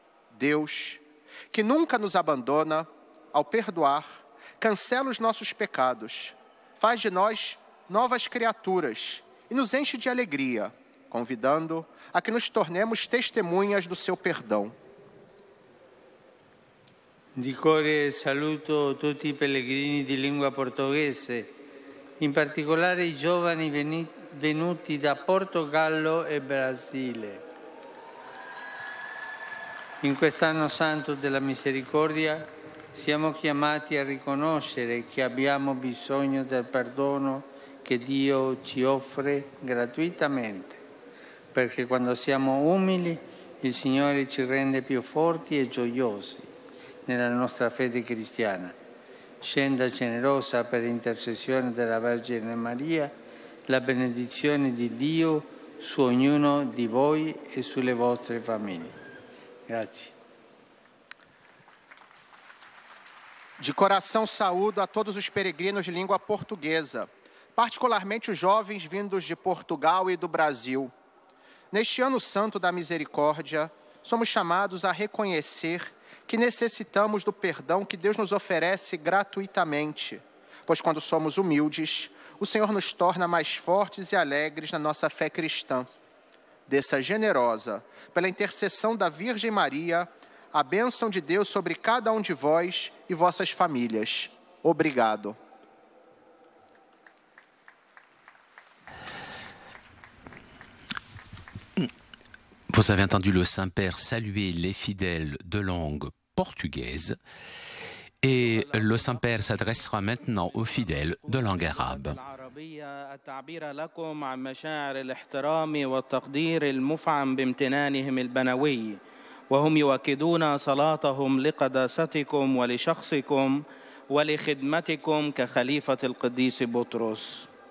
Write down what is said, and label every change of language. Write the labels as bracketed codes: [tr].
[pt] Deus, que nunca nos abandona, ao perdoar, cancela os nossos pecados, faz de nós novas criaturas e nos enche de alegria, convidando a que nos tornemos testemunhas do seu perdão. [it] Di cuore saluto tutti i pellegrini di lingua portoghese, in particolare i giovani venuti da Portogallo e Brasile. In quest'anno santo della misericordia siamo chiamati a riconoscere che abbiamo bisogno del perdono che Dio ci offre gratuitamente, perché quando siamo umili il Signore ci rende più forti e gioiosi nella nostra fede cristiana. Scenda generosa per intercessione della Vergine Maria la benedizione di Dio su ognuno di voi e sulle vostre famiglie. Grazie. [pt] De coração saúdo a todos os peregrinos de língua portuguesa, particularmente os jovens vindos de Portugal e do Brasil. Neste ano santo da misericórdia, somos chamados a reconhecer que necessitamos do perdão que Deus nos oferece gratuitamente, pois quando somos humildes, o Senhor nos torna mais fortes e alegres na nossa fé cristã. Desça generosa, pela intercessão da Virgem Maria, a bênção de Deus sobre cada um de vós e vossas famílias. Obrigado. [fr] Vous avez entendu le Saint-Père saluer les fidèles de langue portugaise et le Saint-Père s'adressera maintenant aux fidèles de langue arabe. [ar] التعبير لكم عن مشاعر الاحترام والتقدير المفعم بامتنانهم البنوي وهم يؤكدون صلاتهم لقداستكم ولشخصكم ولخدمتكم كخليفة القديس بطرس.